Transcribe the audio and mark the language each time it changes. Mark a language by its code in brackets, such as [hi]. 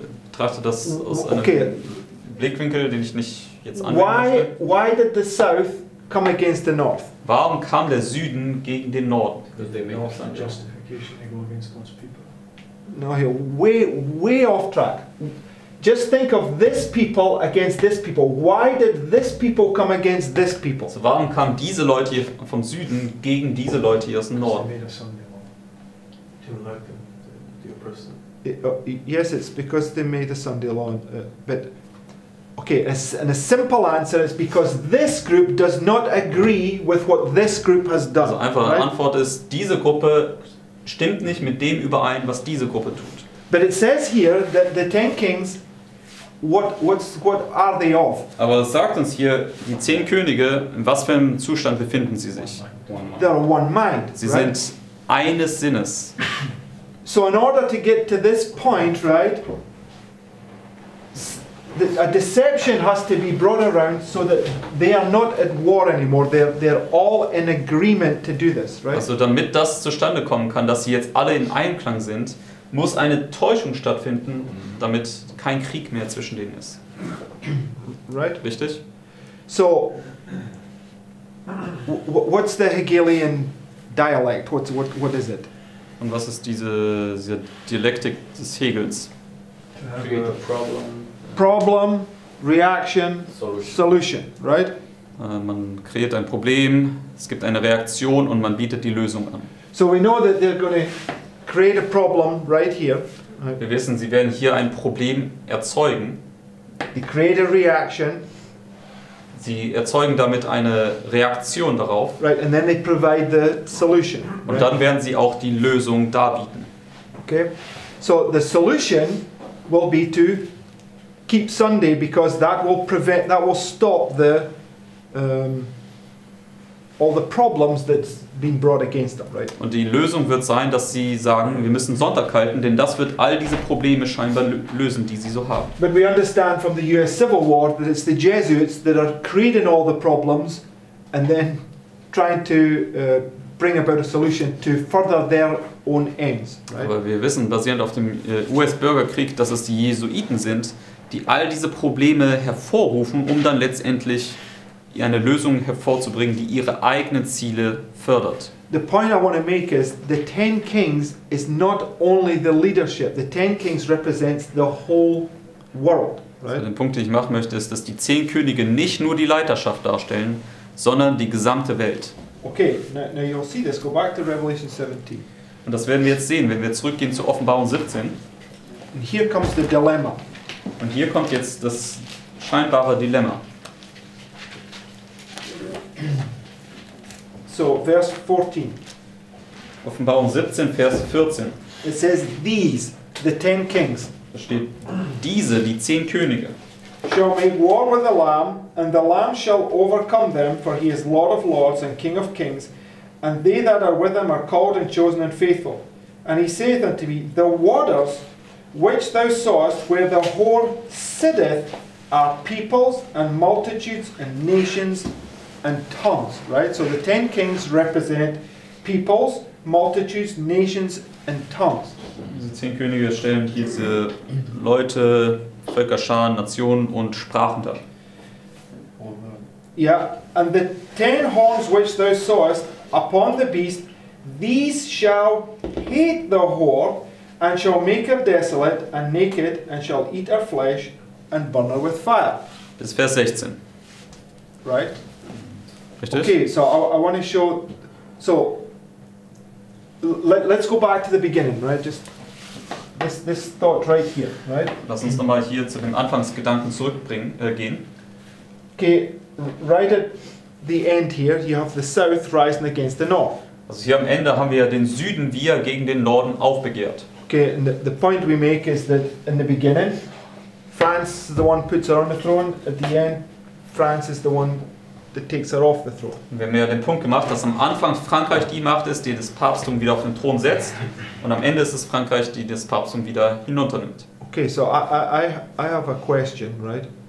[de] Betrachte das aus einem [en] Okay. [de] Blickwinkel, den ich nicht jetzt anwenden möchte. [en] Why did the south come against the north? [de] Warum kam der Süden gegen den Norden? [en] Because they make No a son. justification to go against God's people. No, you're way off track. Just think of this people against this people. Why did this people come against this people? [de] Also warum kamen diese Leute hier vom Süden gegen diese Leute hier aus dem [en] They [de] Norden? [en] made a Sunday law. To like the oppressor. Yes, it's because they made a Sunday law. But okay, and a simple answer is because this group does not agree with what this group has done. [de] Also einfache [en] right? [de] Antwort ist, diese Gruppe stimmt nicht mit dem überein, was diese Gruppe tut. [en] But it says here that the 10 kings, what are they of? [de] Aber es sagt uns hier, die 10 Könige, in was für einem Zustand befinden sie sich? [en] They're one mind. [de] Sie [en] right? [de] sind eines Sinnes. [en] So in order to get to this point, right, a deception has to be brought around so that they are not at war anymore. They're all in agreement to do this, right? [de] Also damit das zustande kommen kann, dass sie jetzt alle in Einklang sind, muss eine Täuschung stattfinden, damit kein Krieg mehr zwischen denen ist. [en] Right? [de] Richtig? [en] So, what's the Hegelian dialect? What is it? [de] Und was ist diese Dialektik des Hegels? [en] Create a problem. [de] Problem, [en] reaction, solution, right? [de] Man kreiert ein Problem, es gibt eine Reaktion und man bietet die Lösung an. [en] So we know that they're going to create a problem right here. Right? [de] Wir wissen, sie werden hier ein Problem erzeugen. [en] They create a reaction, [de] Sie erzeugen damit eine Reaktion darauf. [en] right? And then they provide the solution. [de] Und [en] Right? [de] dann werden sie auch die Lösung darbieten. [en] Okay. So the solution will be to keep Sunday because that will stop all the problems that's been brought against them, right? [de] Und die Lösung wird sein, dass sie sagen, wir müssen Sonntag halten, denn das wird all diese Probleme scheinbar lösen, die sie so haben. [en] But we understand from the US Civil War that it's the Jesuits that are creating all the problems and then trying to bring about a solution to further their own ends, right? [de] Aber wir wissen, basierend auf dem US-Bürgerkrieg, dass es die Jesuiten sind, die all diese Probleme hervorrufen, um dann letztendlich eine Lösung hervorzubringen, die ihre eigenen Ziele fördert. [en] The point I want to make is the 10 kings is not only the leadership. The 10 kings represents the whole world, [de] Also [en] right? [de] den Punkt, den ich machen möchte, ist, dass die 10 Könige nicht nur die Leiterschaft darstellen, sondern die gesamte Welt. [en] Okay, now you'll see this. Go back to Revelation 17. [de] Und das werden wir jetzt sehen, wenn wir zurückgehen zur Offenbarung 17. [en] And here comes the dilemma. [de] Und hier kommt jetzt das scheinbare Dilemma. [en] So, verse 14. [de] Offenbarung 17, Vers 14. [en] It says, These, the 10 kings, [de] Da steht, diese, die 10 Könige, [en] shall make war with the Lamb, and the Lamb shall overcome them, for he is Lord of lords and King of kings, and they that are with him are called and chosen and faithful. And he saith unto me, The waters which thou sawest, where the whore sitteth, are peoples and multitudes and nations and tongues. Right? So the 10 kings represent peoples, multitudes, nations and tongues. [de] diese 10 Könige stellen hier diese Leute, Völkerscharen, Nationen und Sprachen dar. [en] Yeah, and the 10 horns which thou sawest upon the beast, these shall hate the whore, and shall make her desolate and naked, and shall eat her flesh, and burn her with fire. [de] Bis Vers 16. [en] Right? [de] Richtig? [en] Okay, so I want to show. So let's go back to the beginning, right? Just this thought right here, right? [de] Lass uns nochmal hier zu dem Anfangsgedanken gehen. [en] Okay, right at the end here, you have the south rising against the north. [de] Also hier am Ende haben wir ja den Süden, wie er gegen den Norden aufbegehrt. [en] Okay, and the point we make is that in the beginning, France is the one who puts her on the throne. At the end, France is the one that takes her off the throne. [de] Und wir haben ja den Punkt gemacht, dass am Anfang Frankreich die Macht ist, die das Papsttum wieder auf den Thron setzt, und am Ende ist es Frankreich, die das Papsttum wieder hinunternimmt. [en] Okay, so I have a question, right?